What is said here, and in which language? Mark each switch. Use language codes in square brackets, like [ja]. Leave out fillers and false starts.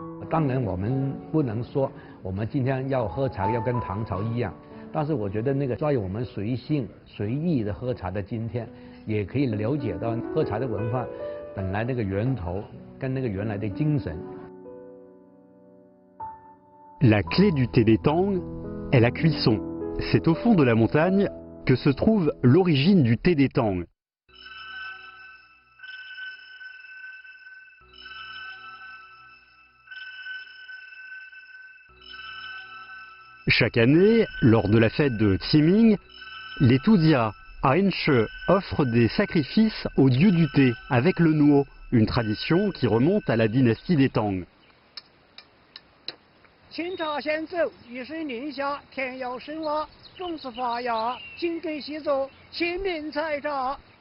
[zh] 当然我们不能说我们今天要喝茶要跟唐朝一样。但是我觉得那个在我们随性随意的喝茶的今天，也可以了解到喝茶的文化本来那个源头跟那个原来的精神。 [fr] La clé du thé des Tang est la cuisson. C'est au fond de la montagne que se trouve l'origine du thé des Tang. Chaque année, lors de la fête de Qiming, les Tudia à Enche offrent des sacrifices aux dieux du thé avec le nuo, une tradition qui remonte à la dynastie des Tang. [zh] 清茶先走，雨水淋下，田要深挖，种子发芽，金根细作，清明采茶。